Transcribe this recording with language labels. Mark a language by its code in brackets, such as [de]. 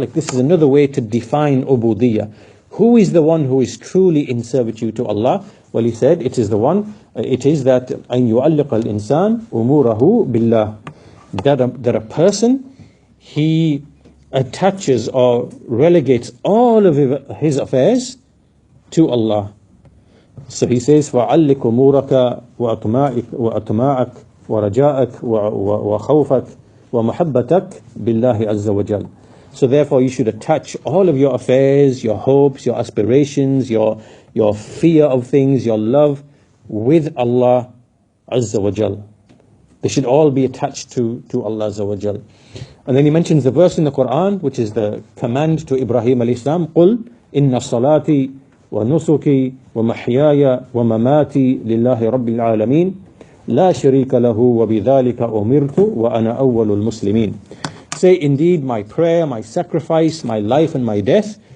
[en] Like, this is another way to define ubudiyyah. Who is the one who is truly in servitude to Allah? Well, he said it is that [ar] أن يعلق الإنسان أموره بالله, [en] that a person, he attaches or relegates all of his affairs to Allah. So he says, [ar] فَعَلِّقْ أُمُورَكَ وَأَطْمَاعَكَ وَرَجَاءَكَ وَخَوْفَكَ وَمَحَبَّتَكَ بِاللَّهِ عَزَّ وَجَلَّ. [en] So therefore you should attach all of your affairs, your hopes, your aspirations, your fear of things, your love with Allah Azza wa Jal. They should all be attached to Allah Azza wa Jal. And then he mentions the verse in the Quran, which is the command to Ibrahim alayhi salam, [ar] قُلْ إِنَّ صَلَاتِي وَنُسُكِي وَمَحْيَايَ وَمَمَاتِي لِلَّهِ رَبِّ الْعَالَمِينَ لَا شَرِيكَ لَهُ وَبِذَلِكَ أُمِرْتُ وَأَنَا أَوَّلُ الْمُسْلِمِينَ. [en] Say, indeed, my prayer, my sacrifice, my life and my death